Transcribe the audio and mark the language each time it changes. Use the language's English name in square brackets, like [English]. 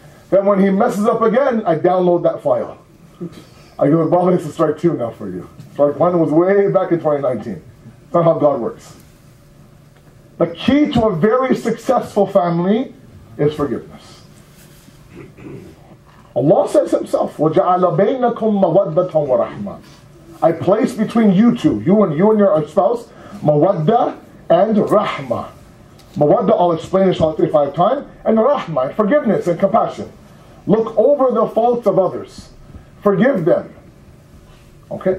[English] Then when he messes up again, I download that file. I go, Iqbal, this is strike 2 now for you. Strike 1 was way back in 2019. That's not how God works. The key to a very successful family is forgiveness. Allah says himself, [Arabic] وَجَعَلَ بَيْنَكُمْ مَوَدَّةً وَرَحْمَةً. [English] I place between you two, you and your spouse, mawadda and rahmah. Mawadda, I'll explain inshallah 35 times, and rahmah, forgiveness and compassion. Look over the faults of others. Forgive them. Okay?